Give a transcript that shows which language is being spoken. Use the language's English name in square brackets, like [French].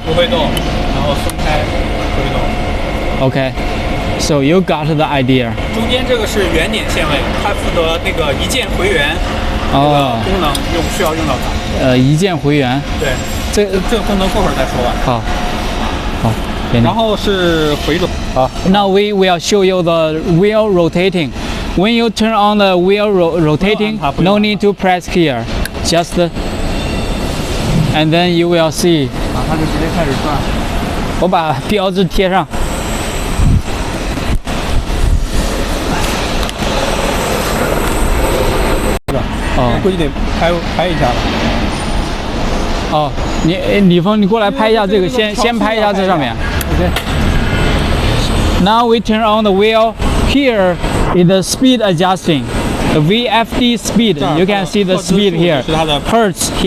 [Chinese] 不会动，然后松开，不会动。 [English] Okay. So you got the idea. [Chinese] 中间这个是圆点线位，它负责那个一键回圆。功能需要用到它。一键回圆。对，这个功能过会儿再说吧。好。然后是回转。 [English] Now we will show you the wheel rotating. When you turn on the wheel rotating, no need to press here. Just and then you will see. [Chinese] 它就直接开始转。我把标志贴上。估计得拍一下了。李峰，你过来拍一下这个，先拍一下这上面。 [English] OK. Now we turn on the wheel. Here is the speed adjusting. The VFD speed. You can see the speed here. Hertz here.